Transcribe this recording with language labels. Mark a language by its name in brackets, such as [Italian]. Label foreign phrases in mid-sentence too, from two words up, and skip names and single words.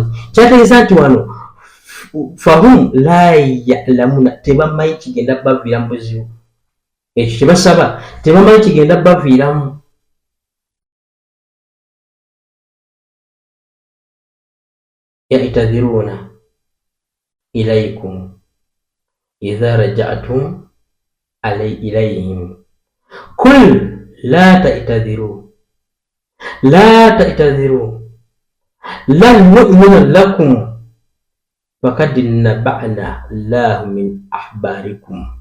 [Ganda] Kyategeeza nti wano [Arabic] فهم لا يعلمون, [Ganda] tebamanyi kigenda baviira mu buzibu, ekyo kyebasaba tebamanyi kigenda baviiramu. [Arabic] يعتذرون إليكم إذا رجعتم إليهم قل لا تعتذروا لن نؤمن لكم قد نبأنا الله من أخباركم